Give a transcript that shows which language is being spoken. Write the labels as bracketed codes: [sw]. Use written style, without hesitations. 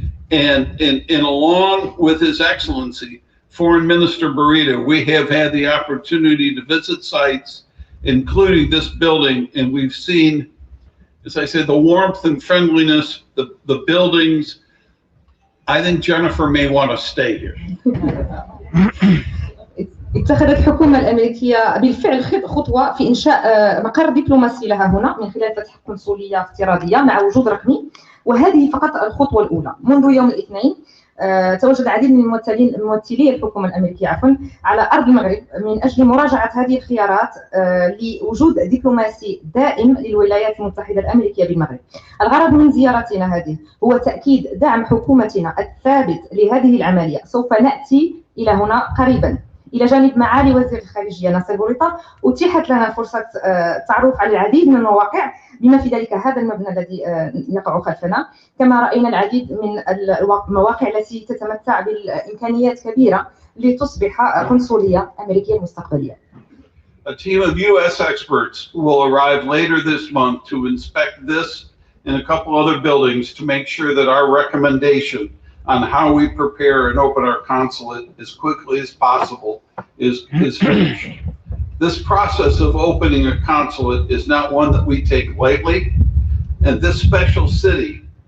[en] And along with His Excellency, Foreign Minister Barita, we have had the opportunity to visit sites, including this building, and we've seen, as I said, the warmth and friendliness, the buildings. I think Jennifer may want to stay here. [ar] اتخذت الحكومة الأمريكية بالفعل خطوة في إنشاء مقر دبلوماسي لها هنا من خلال فتح قنصلية افتراضية مع وجود رقمي، وهذه فقط الخطوة الأولى. منذ يوم الاثنين تواجد العديد من ممثلي الحكومة الأمريكية على أرض المغرب من أجل مراجعة هذه الخيارات لوجود دبلوماسي دائم للولايات المتحدة الأمريكية بالمغرب. الغرض من زيارتنا هذه هو تأكيد دعم حكومتنا الثابت لهذه العملية. سوف نأتي إلى هنا قريبا إلى جانب معالي وزير الخارجية ناصر بوريطة. أتيحت لنا فرصة التعرف على العديد من المواقع بما في ذلك هذا المبنى الذي يقع خلفنا. كما رأينا العديد من المواقع التي تتمتع بالإمكانيات كبيرة لتصبح قنصلية أمريكية مستقبلية. [en] A team of U.S. experts will arrive later this month to inspect this and a couple other buildings to make sure that our recommendation on how we prepare and open our consulate as quickly as possible is finished. This process of opening a consulate is not one that we take lightly, and this special city